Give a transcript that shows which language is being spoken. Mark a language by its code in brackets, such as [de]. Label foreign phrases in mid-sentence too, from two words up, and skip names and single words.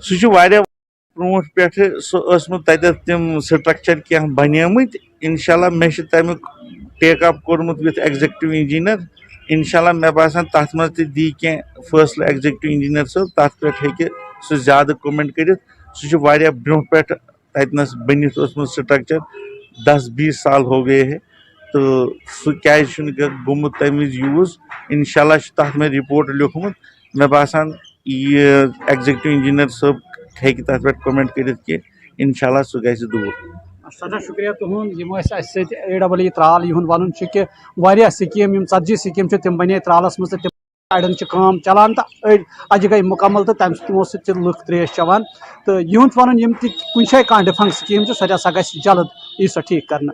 [ks] سُہ چھُ واریاہ برونٛٹھ پٮ۪ٹھٕ سُہ ٲسمُت تَتٮ۪تھ تِم سٹرکچر کینٛہہ بنیمٕتۍ اِنشاءاللہ مےٚ چھُ تَمیُک [en] take up [ks] کوٚرمُت [en] with executive engineer [ks] اِنشاءاللہ مےٚ باسان تَتھ منٛز تہِ دی کینٛہہ فٲصلہٕ [en] executive engineer [ks] صٲب تَتھ پٮ۪ٹھ ہیٚکہِ سُہ زیادٕ کومٮ۪نٹ کٔرِتھ. سُہ چھُ واریاہ برونٛہہ پٮ۪ٹھ تَتِنَس بٔنِتھ اوسمُت سٹرکچر 10-20 سال [ur] ہو گئے ہے [ks] تہٕ سُہ کیازِ چھُنہٕ گوٚمُت تَمہِ وِزِ یوٗز اِنشاءاللہ چھُ تَتھ مےٚ رِپورٹ لیوٗکھمُت مےٚ باسان یہِ [en] executive engineer [ks] صٲب ہیٚکہِ تَتھ پٮ۪ٹھ کومٮ۪نٹ کٔرِتھ کہِ اِنشاءاللہ سُہ گژھِ دوٗر. سٮ۪ٹھاہ شُکریہ تُہُنٛد یِم ٲسۍ اَسہِ سۭتۍ AEE ترال یِہُنٛد وَنُن چھُ کہِ واریاہ سِکیٖم یِم 40 سِکیٖم چھِ تِم بنے ترالَس منٛز تہٕ تِم اَڑٮ۪ن چھِ کٲم چلان تہٕ أڑۍ اَجہِ گٔے مُکمل تہٕ تَمہِ تِمو سۭتۍ چھِ لُکھ ترٛیش چٮ۪وان تہٕ یِہُنٛد چھُ وَنُن یِم تہِ کُنہِ جایہِ کانٛہہ [en] defunct scheme [ks] چھِ سۄ گژھِ جلد یی سۄ ٹھیٖک کرنہٕ.